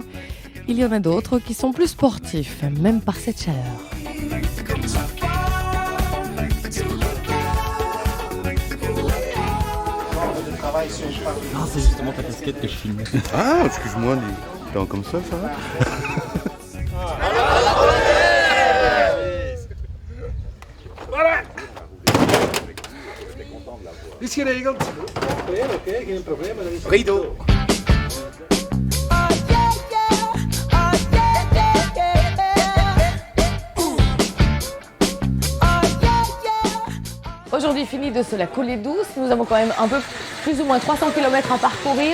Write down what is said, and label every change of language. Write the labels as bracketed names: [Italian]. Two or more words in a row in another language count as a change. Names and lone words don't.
[French] Il y en a d'autres qui sont plus sportifs, même par cette chaleur. Ah, c'est justement ta casquette que je filme. Ah, excuse-moi, dis. Comme ça va. [Dutch] Is geregeld. Oké, geen probleem. Rido. [French] Aujourd'hui, fini de la coulée douce. Nous avons quand même un peu plus ou moins 300 km à parcourir.